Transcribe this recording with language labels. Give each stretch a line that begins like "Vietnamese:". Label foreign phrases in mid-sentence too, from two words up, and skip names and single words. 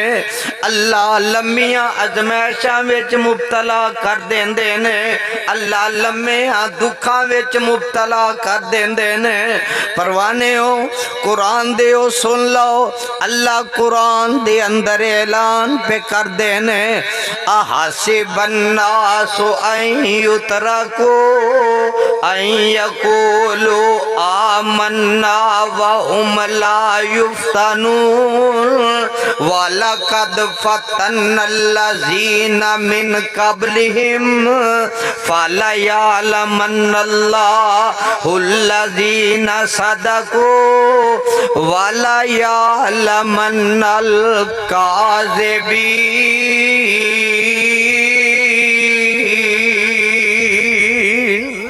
Punjabi: اللہ لمیاں آزمائشاں وچ مبتلا کر دیندے نے. اللہ لمیاں دکھاں وچ مبتلا کر دیندے نے. پروانے ہو قرآن دے او سن لو اللہ قرآن دے اندر اعلان پے کر دینے
Arabic: أحسب الناس أن يتركوا أن يقولوا آمنا وهم لا يفتنون ولقد فتنا الذين من قبلهم فليعلمن الله الذين صدقوا وليعلمن الكاذبين.